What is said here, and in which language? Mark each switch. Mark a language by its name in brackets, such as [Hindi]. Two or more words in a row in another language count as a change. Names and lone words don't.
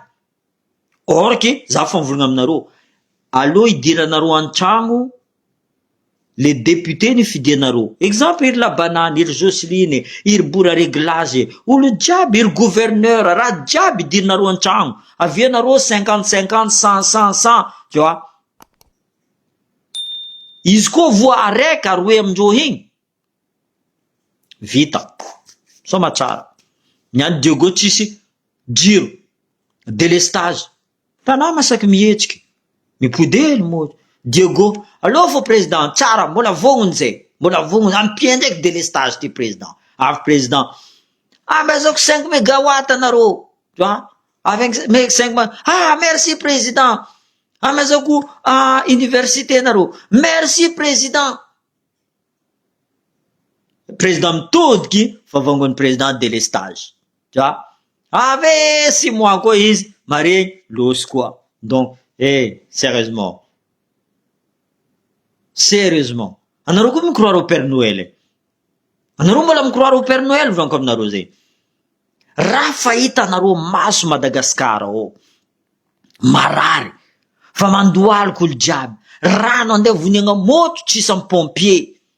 [French] Or que [Malagasy] za fa mivolagna aminareo. Aloha idiranareo an-tragno [French] les députés [Malagasy] ny fidianareo. Exemple iry Labanany, iry Jocelyne, iry Bora Réglage, olo jiaby, iry gouverneur, raha jiaby idiranareo an-tragno. Avianareo 50-50, 100-100, [French] tu vois. [Malagasy] Izy koa voa araiky aroe amindreo igny. Vita. Soma tsara. Niany Diego tsisy jiro. Délestage. Tanà masaky mihetsiky. Mipodely moa. Diego, aloha fô président, tsara, mbola vognony zay. Mbola vognony, ampia ndraiky délestage ty président. Avy président. Amezako 5 mégawatt anareo. [French] Tu vois? Avec 5 merci président. [Malagasy] Amezako université anareo. [French] Merci président. [Malagasy] Président mitodiky, fa vangony président délestage. [French] Tu vois? Ave 6 mois [Malagasy] koa izy, maregny losy koa. [French] Donc, sérieusement. Sérieusement. [Malagasy] Anareo koa mikroire [French] au Père Noël. [Malagasy] Anareo mbola mikroire [French] au Père Noël [Malagasy] volaniko aminareo zay. Raha fahita anareo maso Madagasikara ao. Marary. Fa mandoaliko olo jiaby. Rano andeha voniagna moto tsisy amy pompier.